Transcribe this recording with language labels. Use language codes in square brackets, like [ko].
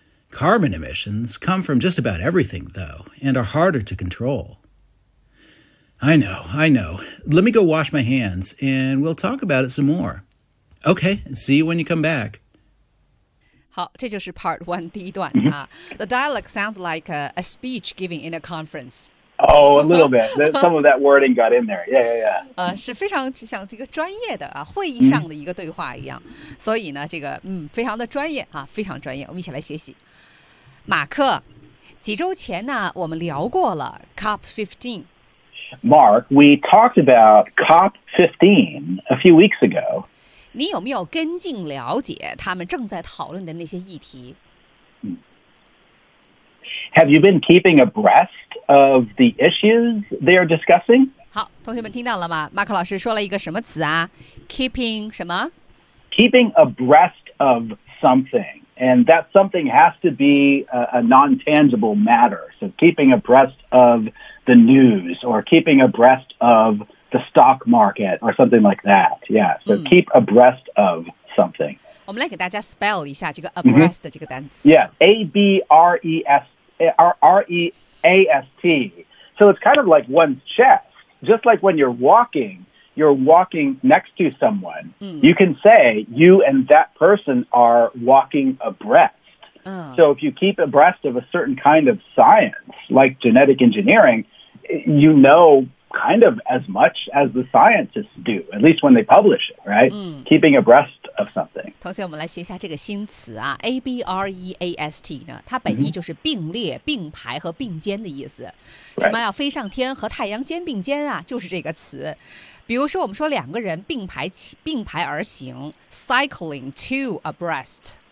[en] Carbon emissions come from just about everything, though, and are harder to control. I know. Let me go wash my hands, and we'll talk about it some more. Okay, see you when you come back. [zh] 好，这就是 [en] part one [zh] 第一段啊。 [en] The dialogue sounds like a speech given in a conference. Oh, a little bit. Some of that wording got in there. Yeah. [zh] 是非常像这个专业的啊，会议上的一个对话一样。所以呢，这个非常的专业啊，非常专业。我们一起来学习。马克，几周前呢，我们聊过了 COP15。 [en] Mark, we talked about COP15 a few weeks ago. [zh] 你有没有跟进了解他们正在讨论的那些议题 [en] ？Have you been keeping abreast of the issues they are discussing？ [zh] 好，同学们听到了吗？马克老师说了一个什么词啊 ？Keeping 什么 [en] ？Keeping abreast of something, and that something has to be a non-tangible matter. So keeping abreast of the news or keeping abreast of. The stock market, or something like that. Yeah. So keep abreast of something. [zh] 我们来给大家 spell 一下这个 abreast 的这个单词。 [en] Yeah, abreast. So it's kind of like one's chest. Just like when you're walking next to someone. You can say you and that person are walking abreast. So if you keep abreast of a certain kind of science, like genetic engineering, you know. Kind of as much as the scientists do, at least when they publish it, right? Keeping abreast of something. [zh] 同学，我们来学一下这个新词啊 ，abreast 呢，它本意就是并列、并排和并肩的意思。什么要飞上天和太阳肩并肩啊？就是这个词。比如说，我们说两个人并排而行 ， [en] cycling two abreast。